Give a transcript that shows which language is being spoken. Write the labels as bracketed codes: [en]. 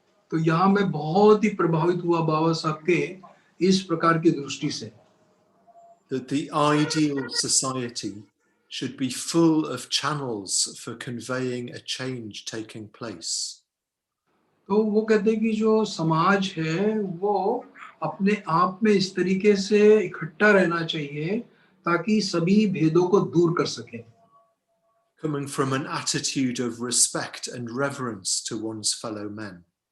[hi] तो यहाँ मैं बहुत ही प्रभावित हुआ बाबा साहब के इस प्रकार की दृष्टि से. [en] That the ideal society should be full of channels for conveying a change taking place. [hi] तो वो कहते हैं कि जो समाज है वो अपने आप में इस तरीके से इकट्ठा रहना चाहिए ताकि सभी भेदों को दूर कर सके. [en] Coming from an attitude of respect and reverence to one's fellow men.